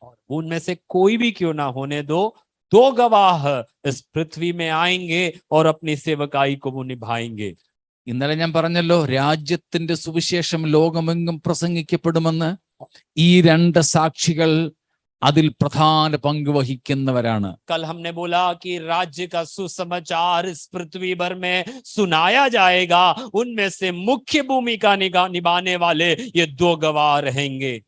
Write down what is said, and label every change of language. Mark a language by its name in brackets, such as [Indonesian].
[Hindi] उनमें से कोई भी क्यों ना होने दो, 2 गवाह इस पृथ्वी में आएंगे और अपनी सेवकाई को वो निभाएंगे। [Malayalam] ഇന്നലെ ഞാൻ പറഞ്ഞല്ലോ രാജ്യത്തിന്റെ സുവിശേഷം ലോകമെങ്ങും പ്രസംഗിക്കപ്പെടുമെന്ന്. ഈ 2 സാക്ഷികൾ അതിൽ പ്രധാന പങ്ക് വഹിക്കുന്നവരാണ്. [Hindi] कल हमने बोला कि राज्य का सुसमाचार इस पृथ्वी भर में सुनाया जाएगा, उनमें से मुख्य भूमिका निभाने वाले ये 2 गवाह रहेंगे।